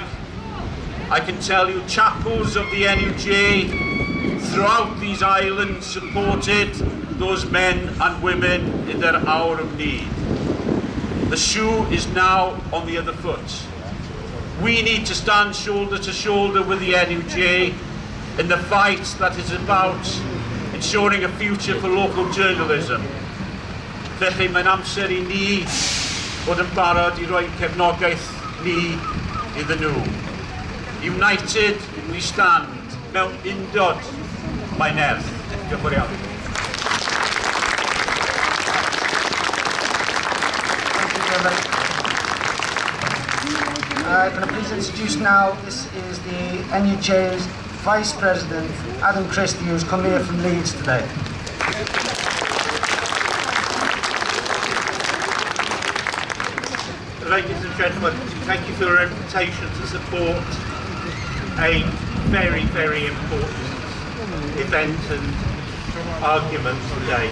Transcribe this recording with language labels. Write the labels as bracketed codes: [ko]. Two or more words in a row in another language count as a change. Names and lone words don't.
[en] I can tell you chapels of the NUJ throughout these islands supported those men and women in their hour of need. The shoe is now on the other foot. We need to stand shoulder to shoulder with the NUJ in the fight that is about ensuring a future for local journalism. [cy] Felly mae'n amser I ni fod yn barod I roi cefnogaeth ni iddyn nhw. [en] United we stand, [cy] mewn undod mae'n erth. Diolch yn fawr iawn. [en] I'm going to please introduce now, this is the NUJ's Vice President, Adam Christie, who's come here from Leeds today. Ladies and gentlemen, thank you for your invitation to support a very, very important event and argument today.